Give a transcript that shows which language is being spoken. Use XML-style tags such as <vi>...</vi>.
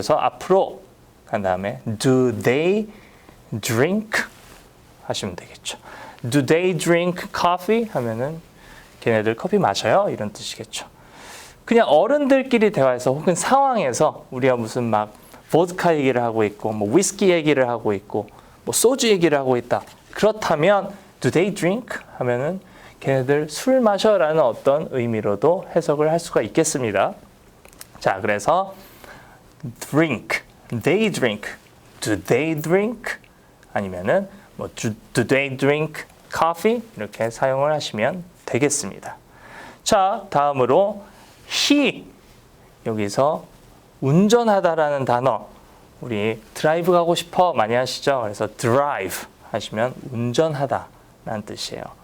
<ko>그래서 앞으로 간 다음에</ko> <en>do they drink</en> <ko>하시면 되겠죠.</ko> <en>Do they drink coffee?</en> <ko>하면은 걔네들 커피 마셔요? 이런 뜻이겠죠. 그냥 어른들끼리 대화해서 혹은 상황에서 우리가 무슨 막 보드카 얘기를 하고 있고 위스키 얘기를 하고 있고 소주 얘기를 하고 있다.</ko> <en>그렇다면 do they drink?</en> <ko>하면은 걔네들 술 마셔라는 어떤 의미로도 해석을 할 수가 있겠습니다.</ko> <en>자, 그래서 drink, they drink, do they drink? 아니면은 do they drink coffee?</en> <ko>이렇게 사용을 하시면 되겠습니다. 자, 다음으로 he 여기서 운전하다라는 단어 우리 드라이브 가고 싶어 많이 하시죠? 그래서 drive 하시면 운전하다라는 뜻이에요.</ko>